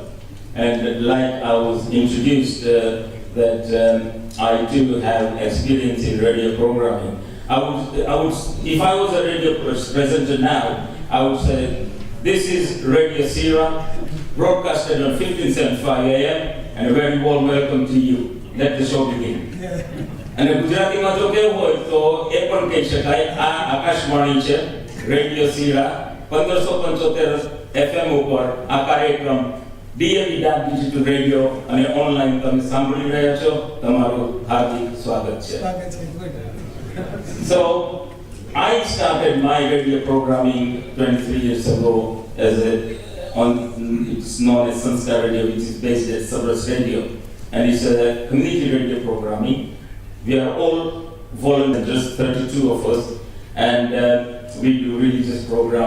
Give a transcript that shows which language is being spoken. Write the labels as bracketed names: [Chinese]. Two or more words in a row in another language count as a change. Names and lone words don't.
[English] And like I was introduced, that I too have experience in radio programming. I would, if I was a radio presenter now, I would say, this is Radio Seerah, broadcasted on 1575 AM, and a very warm welcome to you. Let the show begin. And the Gujarati [Gujarati] મા જો કે હોય તો એ पण કહી શકાય આ આકાશવાણી છે રેડિયો સીરા 1575 FM ઉપર આ કાર્યક્રમ [English] DAB dak digital radio [Gujarati] અને ઓનલાઈન તમે સાંભળી રહ્યા છો. તમારું હાર્દિક સ્વાગત છે. [English] So I started my radio programming 23 years ago as it's known as Sanskar Radio, which is based at Sabras Radio, and it's a community radio programming. We are all volunteers, 32 of us, and we do religious program,